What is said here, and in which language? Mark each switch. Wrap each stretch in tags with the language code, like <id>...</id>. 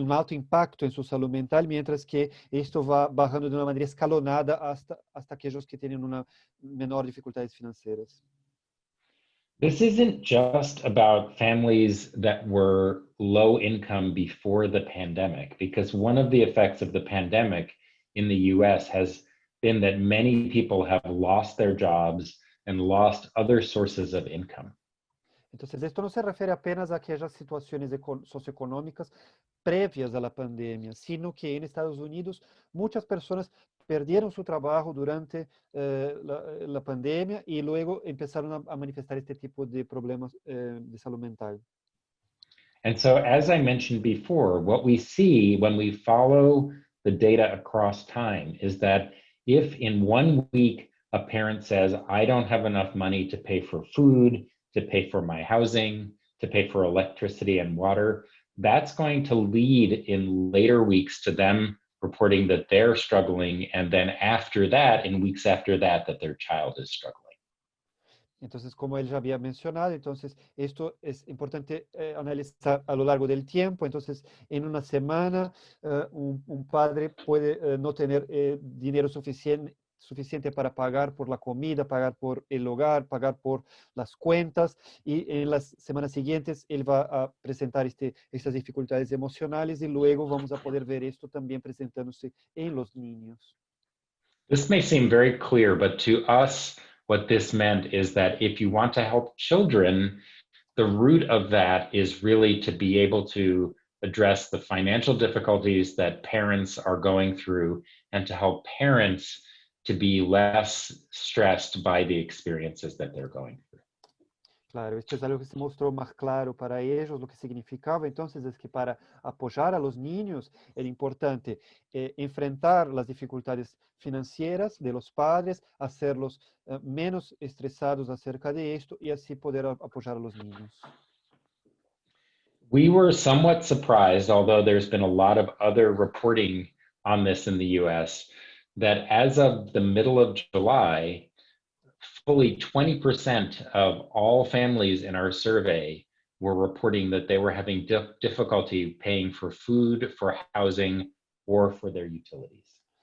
<es>impacto en su salud mental, mientras que esto va bajando de una manera escalonada hasta aquellos que tienen una menor dificultades financieras.</es> <en>This isn't just about families that were low income before the pandemic, because one of the effects of the pandemic in the US has been that many people have lost their jobs and lost other sources of income.</en> <es>Entonces, esto no se refiere apenas a aquellas situaciones socioeconómicas previas a la pandemia, sino que en Estados Unidos muchas personas perdieron su trabajo durante la pandemia y luego empezaron a manifestar este tipo de problemas de salud mental.</es> <en>And so, as I mentioned before, what we see when we follow the data across time is that if in 1 week a parent says, I don't have enough money to pay for food, to pay for my housing, to pay for electricity and water, that's going to lead in later weeks to them reporting that they're struggling, and then after that, in weeks after that, that their child is struggling.</en> <es>Entonces, como él ya había mencionado, entonces esto es importante analizar a lo largo del tiempo. Entonces, en una semana, un padre puede no tener dinero suficiente para pagar por la comida, pagar por el hogar, pagar por las cuentas, y en las semanas siguientes él va a presentar estas dificultades emocionales, y luego vamos a poder ver esto también presentándose en los niños.</es> <en>This may seem very clear, but to us, what this meant is that if you want to help children, the root of that is really to be able to address the financial difficulties that parents are going through, and to help parents to be less stressed by the experiences that they're going through.</en> <es>Claro, esto es algo que se mostró más claro para ellos, lo que significaba entonces es que para apoyar a los niños era importante enfrentar las dificultades financieras de los padres, hacerlos menos estresados acerca de esto y así poder apoyar a los niños.</es> <en>We were somewhat surprised, although there's been a lot of other reporting on this in the US, that as of the middle of July, fully 20% of all families in our survey were reporting that they were having difficulty paying for food, for housing, or for their utilities.</en>